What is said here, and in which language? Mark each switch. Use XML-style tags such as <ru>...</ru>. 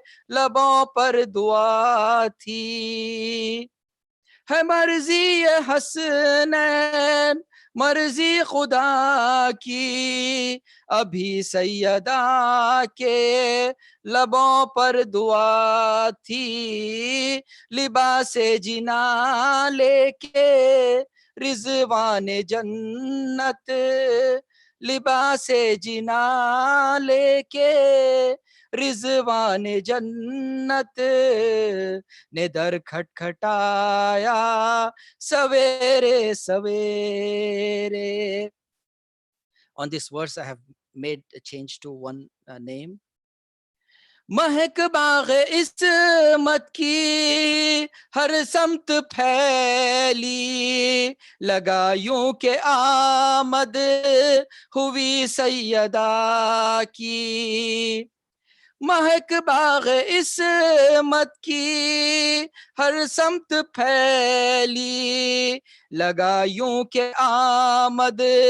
<ur>لبوں پر دعا تھی، ہے مرضی حسنین مرضی خدا کی، ابھی سیدہ کے لبوں پر دعا تھی، لباس جنا لے کے رضوان جنت، لباس جنا لے کے رضوان جنت نے در کھٹکھٹایا سویرے سویرے.</ur> <en>On this verse I have made a change to one name.</en> <ur>مہک باغ عصمت کی ہر سمت پھیلی، لگا یوں کہ آمد ہوئی سیدہ کی، مہک باغ عصمت کی ہر سمت پھیلی، لگا یوں کہ آمد</ur>